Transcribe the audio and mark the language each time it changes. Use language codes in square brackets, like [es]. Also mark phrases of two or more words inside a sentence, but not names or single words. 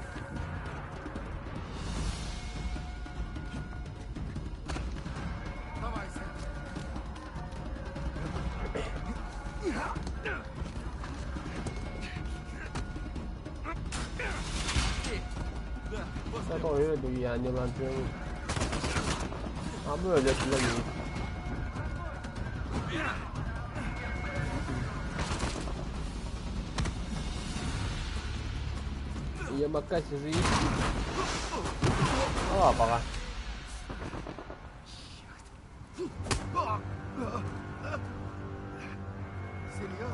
[ru] Давай, Сэм. [tr] Sen o öyle diyor yani lan diyorum. Ama öyle kullanıyor. [ru] Ямакаси же есть. А, пока. Серьезно?